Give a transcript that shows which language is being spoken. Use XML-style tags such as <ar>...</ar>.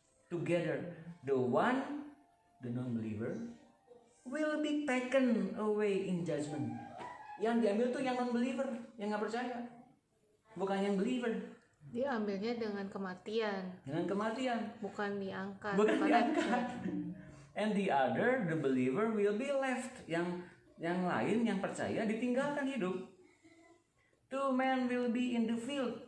<en>Together, the one, the non-believer, will be taken away in judgment.</en> <id>Yang diambil tuh yang non-believer, yang gak percaya, bukan yang believer. Dia ambilnya dengan kematian, Dengan kematian, bukan diangkat. bukan diangkat.</id> <en>And the other, the believer, will be left.</en> <id>Yang lain, yang percaya, ditinggalkan hidup.</id> <en>Two men will be in the field.</en>